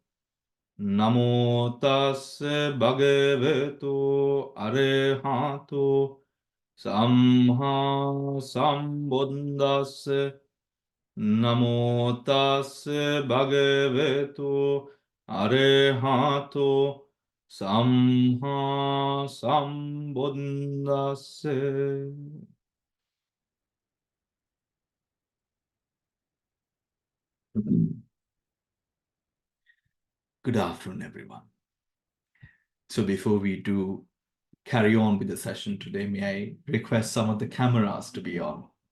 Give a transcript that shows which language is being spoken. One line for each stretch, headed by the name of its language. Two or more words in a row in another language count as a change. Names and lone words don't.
Pali: Namo tassa bhagavato arahato samma sambuddhassa. Namo tassa bhagavato arahato samma sambuddhassa.
English: Good afternoon, everyone. So before we do carry on with the session today, may I request some of the cameras to be on?